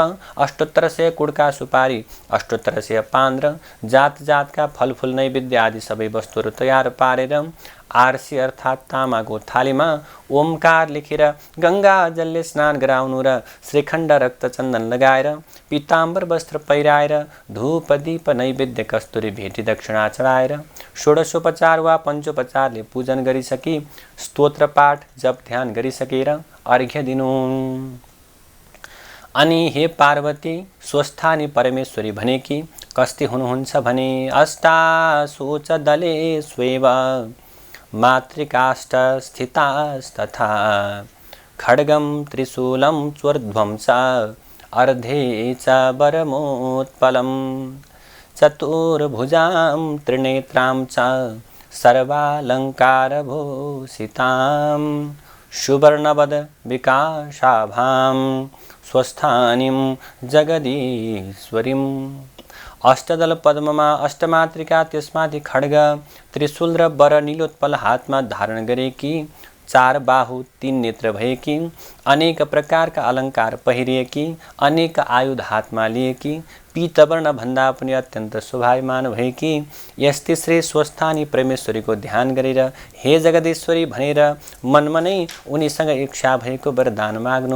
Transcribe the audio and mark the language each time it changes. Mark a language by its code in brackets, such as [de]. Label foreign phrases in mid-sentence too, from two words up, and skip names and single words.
[ne] 800 कुड्का सुपारी, 800 पान र जात जातका फलफुल नैवेद्य आदि सबै वस्तुहरू तयार पारेर आरसी अर्थात् तामाको थालीमा ओमकार लेखेर गंगा जलले स्नान गराउनु र श्रीखण्ड रक्त चन्दन लगाएर पीताम्बर वस्त्र पहिराएर धूप दीप नैवेद्य कस्तुरी भेटी दक्षिणा चढाएर षोडशोपचार वा पञ्चोपचारले पूजन गरिसकी स्तोत्र पाठ जप ध्यान गरिसकेर अर्घ्य दिनु। अनि हे पार्वती, स्वस्थानी परमेश्वरी भनेकी कस्ती हुनुहुन्छ भने [sa] अष्टाशोच दले स्वेव मातृकाष्ठ स्थितास्तथा खड्गं त्रिशूलं चोर्ध्वं च अर्धे च वरमोत्पलं चतुर्भुजां त्रिनेत्रां च सर्वालङ्कारभूषितां सुवर्णवद विकाशाभां स्वस्थानीं जगदीश्वरीं। [ne] अष्टदल पद्ममा अष्टमातृका त्यसमाथि खड्ग त्रिशूल र वर नीलोत्पल हातमा धारण गरेकी, 4 बाहु 3 नेत्र भएकी, अनेक प्रकारका अलङ्कार पहिरिएकी, अनेक आयुध हातमा लिएकी, पीतवर्ण भन्दा पनि अत्यन्त शोभायमान भएकी यस्तै श्री स्वस्थानी परमेश्वरीको ध्यान गरेर हे जगदीश्वरी भनेर मनमा नै उनीसँग इच्छा भएको वरदान माग्नु।